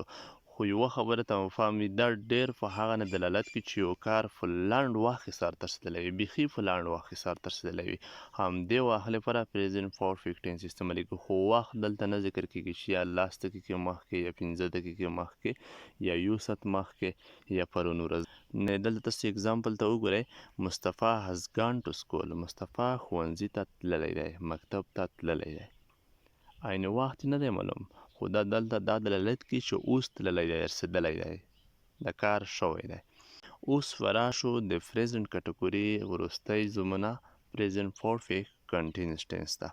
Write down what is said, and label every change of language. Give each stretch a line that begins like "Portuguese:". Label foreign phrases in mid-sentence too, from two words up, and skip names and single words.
Pashto: خو یوه خبره ته مفهم وي، دا ډېر په هغه نه دلالت کوي چې یو کار په لنډ وخت کې سر ته رسېدلی وي، بیخي په لنډ وخت کې سر ته رسېدلی وي. همدې واخ لپاره
English: present perfect tense
Pashto: استعمالیږي. خو وخت دلته نه ذکر کېږي چې یا 10 دقیقې مخکې یا 15 دقیقې مخکې یا 1 ساعت مخکې یا پرون ورځ. نه، دلته تاسو اگزامپل ته وګورئ.
English: مصطفی has gone to school.
Pashto: مصطفی ښوونځي ته تللی دی، مکتب ته تللی دی. عین وخت نه دی معلوم، خو دا دلته دا دلالت کوي چې اوس تللی دی، رسېدلی دی، د کار شوی دی. اوس فراشو د
English: present category
Pashto: وروستی زمانه
English: present perfect continuous tense
Pashto: ته.